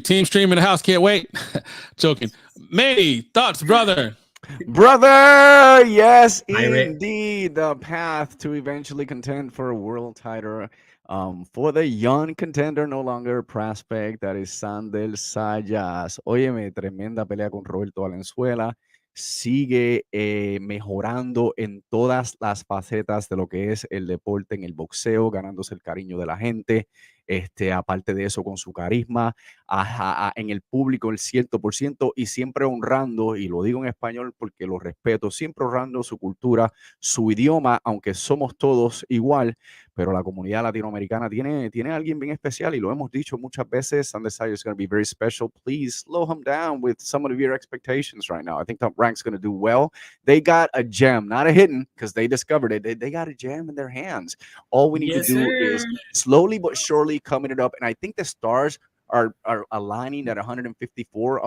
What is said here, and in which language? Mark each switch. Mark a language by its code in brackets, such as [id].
[en] Team Stream in the house. Can't wait. Joking. Manny, thoughts, brother? Brother, yes, indeed. The path to eventually contend for a world title for the young contender, no longer prospect, that is Xander Zayas. [es] Óyeme, tremenda pelea con Roberto Valenzuela. Sigue mejorando en todas las facetas de lo que es el deporte en el boxeo, ganándose el cariño de la gente. Aparte de eso, con su carisma, en el público el 100%, y siempre honrando, y lo digo en español porque lo respeto, siempre honrando su cultura, su idioma, aunque somos todos igual, pero la comunidad latinoamericana tiene a alguien bien especial, y lo hemos dicho muchas veces. [en] Xander Zayas is going to be very special. Please slow him down with some of your expectations right now. I think Top Rank's going to do well. They got a gem, not a hidden, because they discovered it. They got a gem in their hands. All we need to do is slowly but surely coming it up, and I think the stars are aligning at 154.